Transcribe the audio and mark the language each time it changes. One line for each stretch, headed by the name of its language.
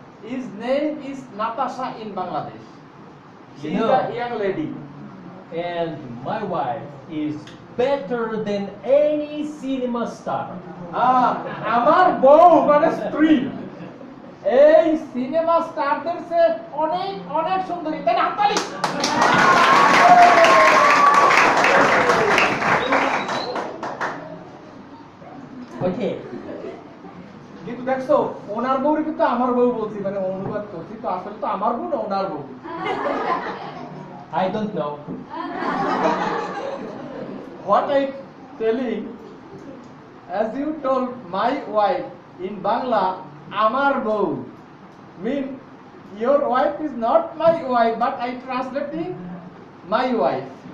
English: His name is Natasha in Bangladesh. She is a young lady. And my wife is better than any cinema star.
Bangla: আমার বউ মানে স্ত্রী এই cinema স্টারদের চেয়ে অনেক অনেক সুন্দরী, তাই না? হাততালি।
English: Okay.
Bangla: কিন্তু দেখছো ওনার বউরে কিন্তু আমার বউ বলছি, মানে অনুবাদ করছি, তো আসলে তো আমার বউ না ওনার বউ।
English: I don't know. What I telling, as you told my wife in Bangla,
Bangla: amar bou,
English: mean your wife is not my wife, but I translating my wife.